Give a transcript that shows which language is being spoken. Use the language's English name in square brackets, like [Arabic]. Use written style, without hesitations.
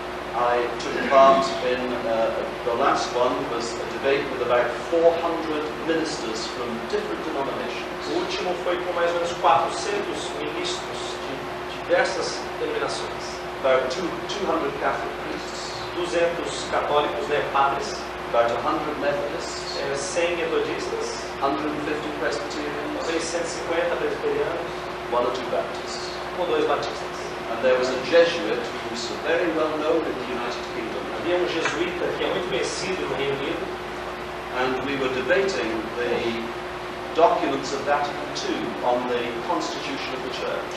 [English] I took part in, the last one was a debate with about 400 ministers from different denominations. [Portuguese] O último foi com mais ou menos 400 ministros de diversas denominações. [English] About 200 Catholic priests, [Portuguese] 200 católicos, padres, [English] about 100 Methodists, [Portuguese] 100 metodistas, [English] 150 Presbyterians, [Portuguese] talvez 150 presbiterianos, [English] 1 or 2 Baptists. [Portuguese] ou 2 batistas. [English] And there was a Jesuit who's very well known in the United Kingdom. [Portuguese] Havia um jesuíta que é muito conhecido no Reino Unido, [English] And we were debating the documents of Vatican II on the constitution of the church.